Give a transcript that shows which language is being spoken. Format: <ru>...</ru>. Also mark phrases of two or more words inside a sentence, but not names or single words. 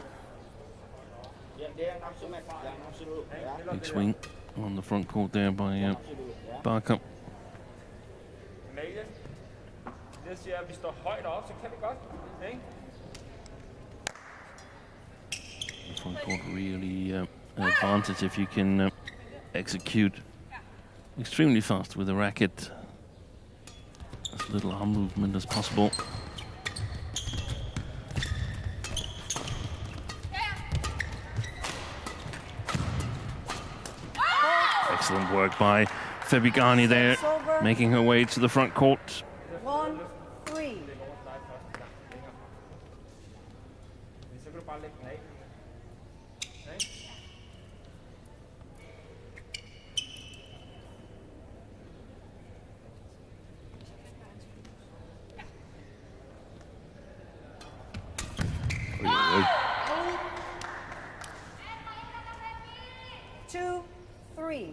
<id>Dia yang nafsu match, jangan nafsu dulu. Ya.</id> <en>Big swing on the front court there by</en> <id>Nafsu dulu. Ya. Barkah. Magelund.</id> <da>Det siger, at vi står højt op, så kan vi godt. Ikke?</da> <en>The front court really an advantage if you can execute extremely fast with the racket. As little arm movement as possible. Excellent work by Gani there, making her way to the front court. 1-3.</en> <da>Så kan du bare lægge den af. Ikke? Oi, oi, oi. 2-3.</da>